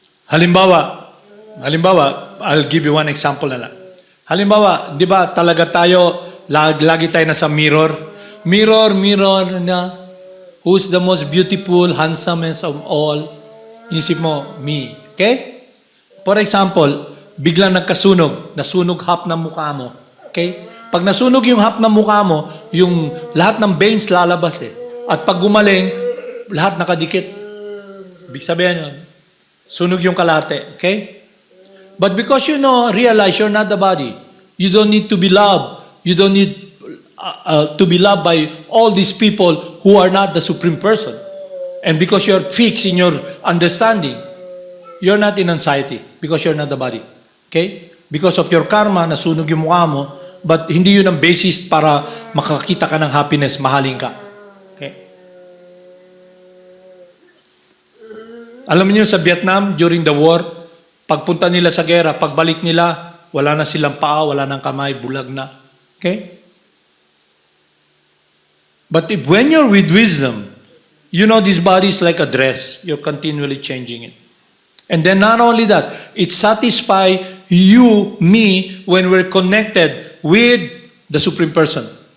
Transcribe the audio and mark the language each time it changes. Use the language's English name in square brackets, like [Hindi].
[English] Halimbawa, Halimbawa, I'll give you one example na lang. [Filipino] Halimbawa, di ba talaga tayo, lagi tayo nasa mirror. [English] Mirror na, who's the most beautiful, handsomest of all? Inisip mo, me. Okay? [Filipino] For example, biglang nagkasunog, nasunog half ng mukha mo. Okay? Pag nasunog yung half ng mukha mo, yung lahat ng veins lalabas eh. At pag gumaling, lahat nakadikit. Ibig sabihin yun, sunog yung kalate. Okay? [English] But because you realize you're not the body, you don't need to be loved. You don't need to be loved by all these people who are not the supreme person. And because you're fixed in your understanding, you're not in anxiety because you're not the body. [Filipino] Okay? Because of your karma, nasunog yung mukha mo, but hindi yun ang basis para makakita ka ng happiness, mahalin ka. Okay? Alam niyo sa Vietnam, during the war, pagpunta nila sa gera, pagbalik nila, wala na silang paa, wala nang kamay, bulag na. [English] Okay? But when you're with wisdom, you know this body is like a dress. You're continually changing it. And then not only that, it satisfies you, me, when we're connected with the Supreme Person.